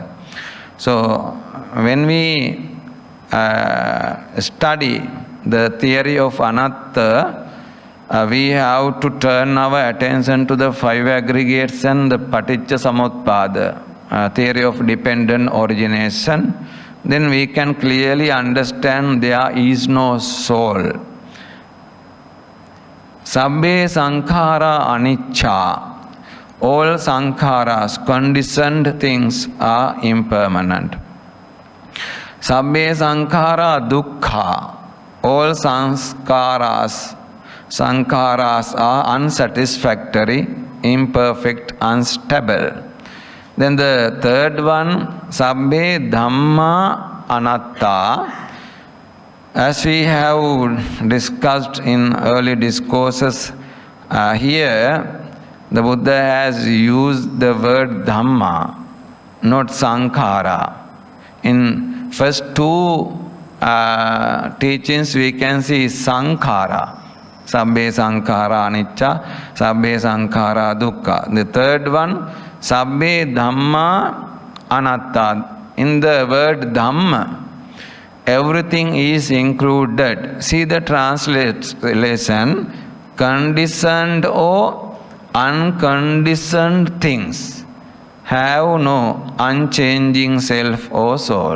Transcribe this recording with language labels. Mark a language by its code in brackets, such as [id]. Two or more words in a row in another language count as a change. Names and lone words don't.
[en] So, when we study the theory of Anatta, we have to turn our attention to the five aggregates and the [pi] Paticca Samuppada, [en] theory of dependent origination. Then we can clearly understand there is no soul. [pi] Sabbe sankhara anicca. [en] All sankharas, conditioned things, are impermanent. [pi] Sabbe sankhara dukkha. [en] All sankharas are unsatisfactory, imperfect, unstable. Then the third one, [pi] Sabbe Dhamma Anatta. [en] As we have discussed in early discourses, here the Buddha has used the word Dhamma, not Sankhara. In first two teachings we can see is sankhara. [pi] Sabbe sankhara anicca, sabbe sankhara dukkha. [en] The third one, [pi] sabbe dhamma anatta. [en] In the word dhamma, everything is included. See the translation, conditioned or unconditioned things have no unchanging self or soul.